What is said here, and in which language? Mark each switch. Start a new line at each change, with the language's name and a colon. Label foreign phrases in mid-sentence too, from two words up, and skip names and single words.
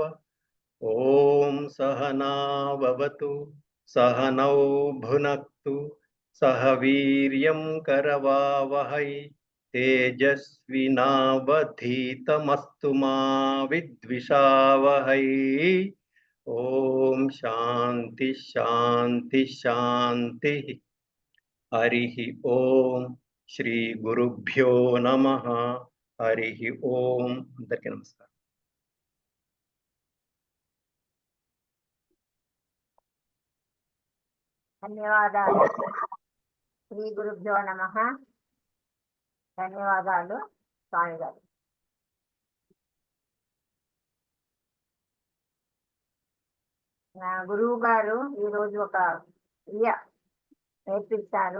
Sanskrit: ओम सहना भवतु सहनौ भुनक्तु सह वीर्यं करवावहै तेजस्विनावधीतमस्तु मा विद्विषावहै. ओम शांति शांति शांति. हरिः ओम श्री गुरुभ्यो नमः. हरिः ओम.
Telugu: అందరికీ నమస్కారం. ధన్యవాదాలు.
Sanskrit: శ్రీ గురుభ్యో నమః.
Telugu: ధన్యవాదాలు స్వామి గారు. నా గురువు గారు ఈరోజు ఒక క్రియ నేర్పిస్తారు.